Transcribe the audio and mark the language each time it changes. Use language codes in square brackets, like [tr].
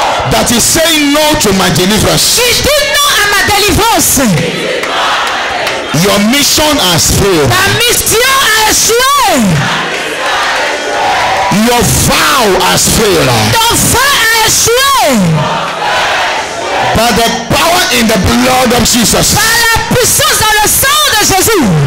[en] That is saying no to my deliverance. [fr] Qui dit non à ma délivrance. [en] Your mission has failed. [fr] Ta mission a échoué. [en] Your vow has failed. [fr] Ton vœu a échoué. [en] By the power in the blood of Jesus. [fr] Par la puissance dans le sang de Jésus.